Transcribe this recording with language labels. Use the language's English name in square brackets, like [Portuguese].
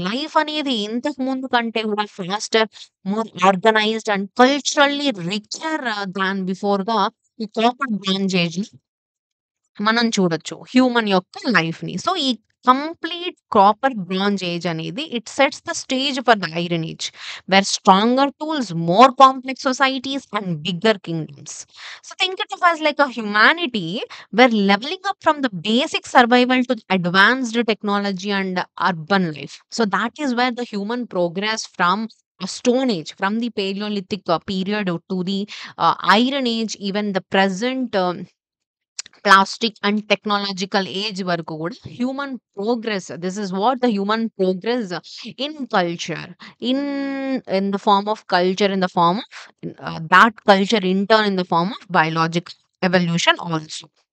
[Telugu] Life అనేది ఇంతకు ముందు కంటే గూడా [English] faster, more organised and culturally richer than బిఫోర్‌గా [Telugu] ఈ కాపర్ బ్రాంజ్ ఏజ్‌లో మనం చూడొచ్చు హ్యూమన్ యొక్క లైఫ్‌ని. [English] So, ఈ complete copper bronze age అనేది it sets the stage for the iron age where stronger tools, more complex societies and bigger kingdoms. So, think it of as like a humanity were leveling up from the basic survival to advanced technology and urban life. So, that is where the human progress from a stone age, from the Paleolithic period to the iron age, even the present plastic and technological age వరకు కూడా human progress this is what the human progress in culture in in the form of culture in the form of that culture in turn in the form of biological evolution also.